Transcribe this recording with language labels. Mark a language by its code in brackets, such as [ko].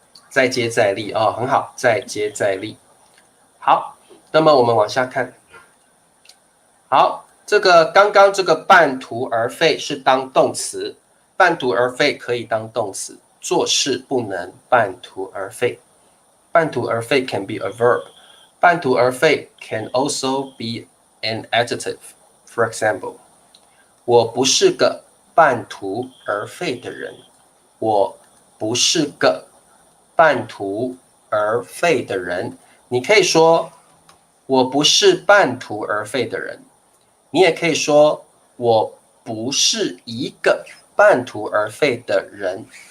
[zh] 再接再厉啊，很好，再接再厉。好，那么我们往下看，好，这个刚刚这个半途而废是当动词，半途而废可以当动词，做事不能半途而废。 [en] 半途而废 can be a verb. 半途而废 can also be an adjective. For example, [zh] 我不是个半途而废的人。我不是个半途而废的人。你可以说我不是半途而废的人。你也可以说我不是一个半途而废的人。